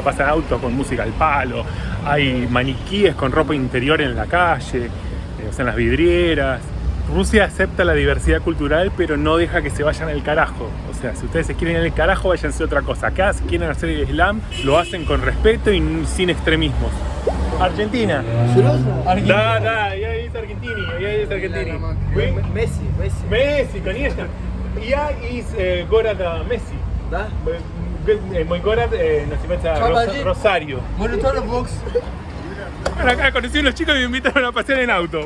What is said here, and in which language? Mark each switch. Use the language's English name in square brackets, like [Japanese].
[Spanish] Pasan autos con música al palo, hay maniquíes con ropa interior en la calle, o sea, en las vidrieras. Rusia acepta la diversidad cultural, pero no deja que se vayan al carajo. O sea, si ustedes se quieren ir al carajo, váyanse a otra cosa. Acá, si quieren hacer el Islam, lo hacen con respeto y sin extremismos. Argentina. [Russian] Да, да, я из Аргентины, я из Аргентины. Вы? Месси, конечно. Я из города Месси. Да? Мой город называется Rosario. Монитор Вокс. [Spanish] Bueno, acá conocí unos chicos y me invitaron a pasear en auto.